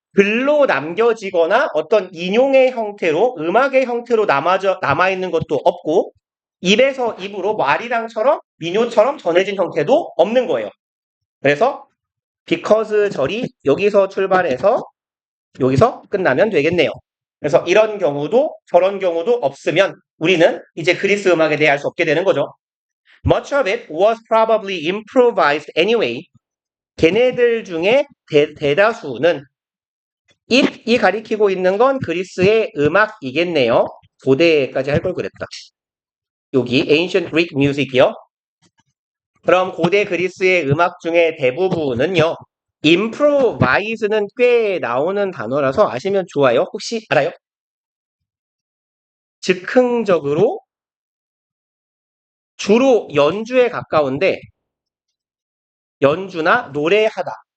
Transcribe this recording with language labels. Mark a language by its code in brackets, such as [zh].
[ko] 글로 남겨지거나 어떤 인용의 형태로 음악의 형태로 남아있는 것도 없고 입에서 입으로 말이랑처럼 민요처럼 전해진 형태도 없는 거예요. 그래서 because 절이 여기서 출발해서 여기서 끝나면 되겠네요. 그래서 이런 경우도 저런 경우도 없으면 우리는 이제 그리스 음악에 대해 알 수 없게 되는 거죠. [en] Much of it was probably improvised anyway. [ko] 걔네들 중에 대다수는 이 가리키고 있는 건 그리스의 음악이겠네요. 고대까지 할 걸 그랬다. 여기 ancient Greek music이요. 그럼 고대 그리스의 음악 중에 대부분은요. improvise는 꽤 나오는 단어라서 아시면 좋아요. 혹시 알아요? 즉흥적으로 주로 연주에 가까운데 연주나 노래하다.